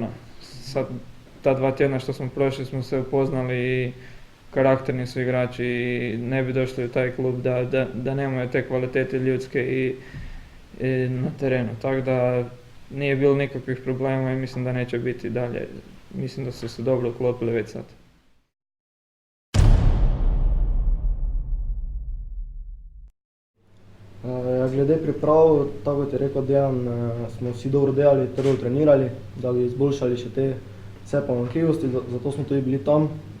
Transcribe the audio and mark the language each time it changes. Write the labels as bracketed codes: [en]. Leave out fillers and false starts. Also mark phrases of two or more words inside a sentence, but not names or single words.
[hr] Sad, ta 2 tjedna što smo prošli smo se upoznali i karakterni su igrači i ne bi došli u taj klub da nemaju te kvalitete ljudske i na terenu. Tako da nije bilo nikakvih problema i mislim da neće biti dalje. Mislim da su se dobro uklopili već sad. [sl] Glede priprav, tako kot je rekel Dejan, smo vsi dobro delali, trdo trenirali, da bi izboljšali še te vse pomanjkljivosti, zato smo tudi bili tam.